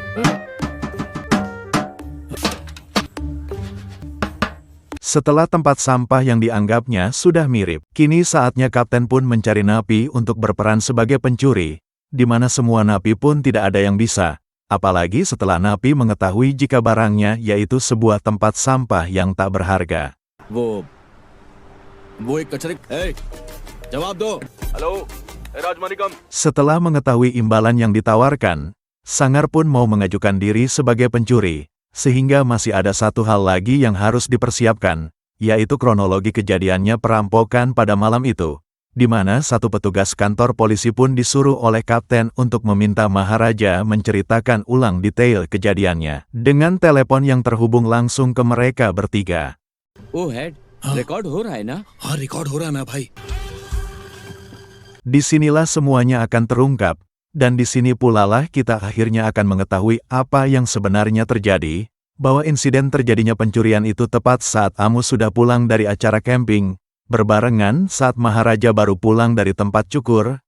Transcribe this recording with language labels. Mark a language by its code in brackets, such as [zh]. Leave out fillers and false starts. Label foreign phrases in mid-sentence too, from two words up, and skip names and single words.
[id] Setelah tempat sampah yang dianggapnya sudah mirip, kini saatnya kapten pun mencari napi untuk berperan sebagai pencuri, di mana semua napi pun tidak ada yang bisa, apalagi setelah napi mengetahui jika barangnya yaitu sebuah tempat sampah yang tak berharga. [hi] वो एक कचरे जवाब दो हेलो राजमानिकम. [id] Setelah mengetahui imbalan yang ditawarkan, Sangar pun mau mengajukan diri sebagai pencuri. Sehingga masih ada satu hal lagi yang harus dipersiapkan, yaitu kronologi kejadiannya perampokan pada malam itu, di mana satu petugas kantor polisi pun disuruh oleh kapten untuk meminta Maharaja menceritakan ulang detail kejadiannya, dengan telepon yang terhubung langsung ke mereka bertiga. [hi] ओ हेड रिकॉर्ड हो रहा है ना? हाँ रिकॉर्ड हो रहा है ना भाई. [id] Disinilah semuanya akan terungkap, dan di sini pula lah kita akhirnya akan mengetahui apa yang sebenarnya terjadi, bahwa insiden terjadinya pencurian itu tepat saat Amu sudah pulang dari acara camping, berbarengan saat Maharaja baru pulang dari tempat cukur.